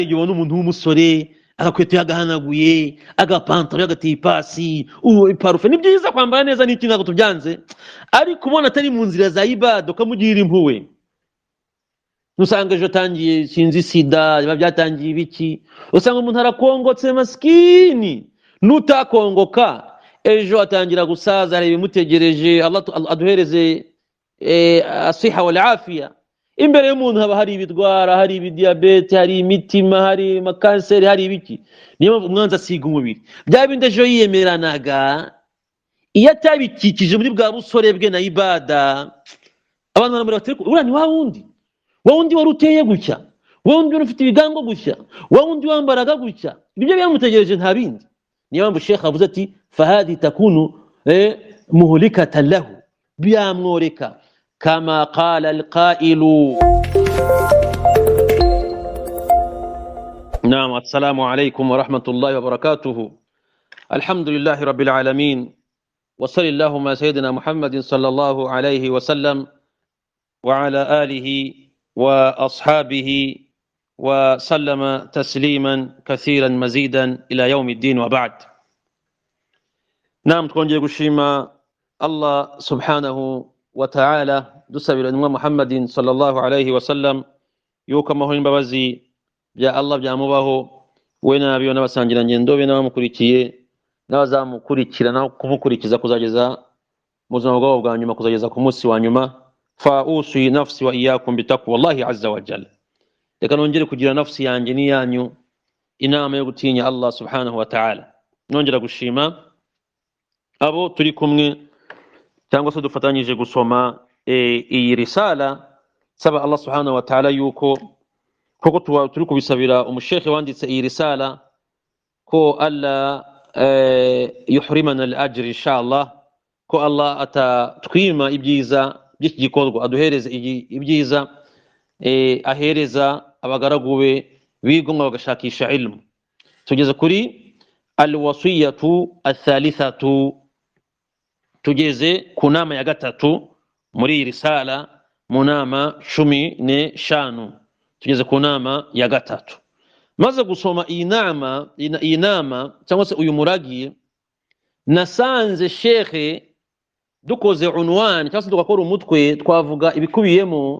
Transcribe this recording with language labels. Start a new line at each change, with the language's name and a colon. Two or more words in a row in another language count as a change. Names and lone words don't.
Kinyarwanda: ubona umuntu w'umusore agakweto yagahanaguye agapantaro yagateye ipasi iparufe ni byiza kwambara neza n'iki ntabwo tubyanze, ariko ubona atari mu nzira za ibada ukamugira impuhwe. Nusanga ejo atangiye sinzi sida biba byatangiye ibiki, usanga umuntu arakongotse maskini, nutakongoka ejo atangira gusaza hari ibimutegereje. Allah aduhereze
Arabic: الصحة والعافية.
Kinyarwanda: Imbere y'umuntu haba hari ibidwara, hari ibidiyabete, hari imitima, hari amakanseri, hari ibiki. Niyo mpamvu umwanzi asiga umubiri bya bindi ejo yiyemeranaga, iyo atabikikije muri bwa busore bwe na ibada, abantu baramubwira bati uriya ni wa wundi wari uteye gutya, wa wundi wari ufite ibigango gutya, wa wundi wambaraga gutya. Ibyo byamutegereje nta bindi. Niyo mpamvu Sheikh avuze ati
Arabic: فهذه تكون مهلكة له,
Kinyarwanda: byamworeka
Arabic: كما قال القائل. نعم، السلام عليكم ورحمة الله وبركاته. الحمد لله رب العالمين وصلى الله على سيدنا محمد صلى الله عليه وسلم وعلى آله وأصحابه وسلم تسليما كثيرا مزيدا إلى يوم الدين وبعد. نعم,
Kinyarwanda: twongeye gushima Allah
Arabic: سبحانه وتعالى,
Kinyarwanda: dusabira intumwa Muhammadin
Arabic: صلى الله عليه وسلم
Kinyarwanda: yuko amahoro n'imbabazi bya Allah byamubaho we n'abiyo n'abasangira ngendo be n'abamukurikiye n'abazamukurikira no kumukurikiza kuzageza mu buzima bwabo bwa nyuma, kuzageza ku munsi wa nyuma.
Arabic: فأوصي نفسي وإياكم بتقوى الله عز وجل.
Kinyarwanda: Reka nongere kugira nafsi yanjye n'iyanyu inama yo gutinya Allah
Arabic: سبحانه وتعالى.
Kinyarwanda: Nongera gushima abo turi kumwe cyangwa se dufatanyije gusoma iyi risala, saba Allah
Arabic: سبحانه وتعالى
Kinyarwanda: yuko koko turi kubisabira umushekhe wanditse iyi risala ko Allah
Arabic: يحرمنا الأجر
Kinyarwanda: inshallah, ko Allah atatwima ibyiza by'iki gikorwa, aduhereze ibyiza, ahereza abagaragu be bigomwa bagashakisha ilmu. Tugeze kuri
Arabic: الوصية الثالثة,
Kinyarwanda: tugeze ku nama ya gatatu muri iyi risala, mu nama 15 tugeze ku nama ya gatatu. Maze gusoma iyi nama cyangwa se uyu muragi, nasanze shekhe dukoze unwani cyangwa se tugakora umutwe twavuga ibikubiyemo.